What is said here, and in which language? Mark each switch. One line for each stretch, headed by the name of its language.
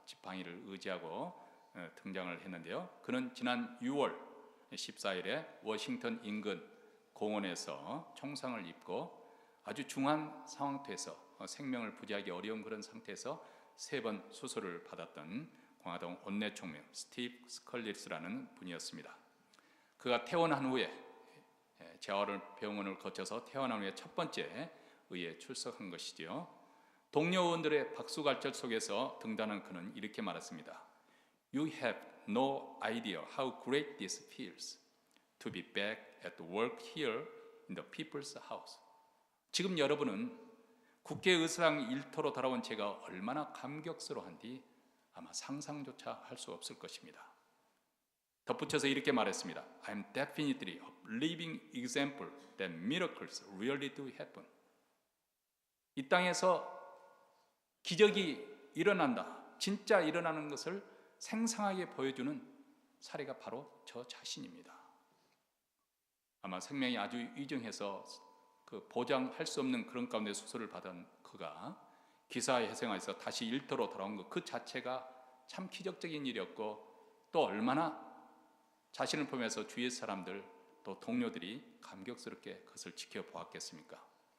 Korean: 지팡이를 의지하고 등장을 했는데요. 그는 지난 6월 14일에 워싱턴 인근 공원에서 총상을 입고 아주 중한 상태에서 생명을 부지하기 어려운 그런 상태에서 3번 수술을 받았던 공화당 원내 총명 스티브 스컬리스라는 분이었습니다. 그가 퇴원한 후에 재활병원을 거쳐서 퇴원한 후에 첫 번째 의회에 출석한 것이지요. 동료 의원들의 박수갈채 속에서 등단한 그는 이렇게 말했습니다.
English: You have no idea how great this feels to be back at work here in the people's house.
Korean: 지금 여러분은 국회의사당 일터로 돌아온 제가 얼마나 감격스러운지 아마 상상조차 할 수 없을 것입니다. 덧붙여서 이렇게 말했습니다.
English: I'm definitely a living example that miracles really do happen.
Korean: 이 땅에서 기적이 일어난다, 진짜 일어나는 것을 생생하게 보여주는 사례가 바로 저 자신입니다. 아마 생명이 아주 위중해서 그 보장할 수 없는 그런 가운데 수술을 받은 그가 기사회생에서 다시 일터로 돌아온 것 그 자체가 참 기적적인 일이었고 또 얼마나 자신을 보면서 주위의 사람들 또 동료들이 감격스럽게 그것을 지켜보았겠습니까?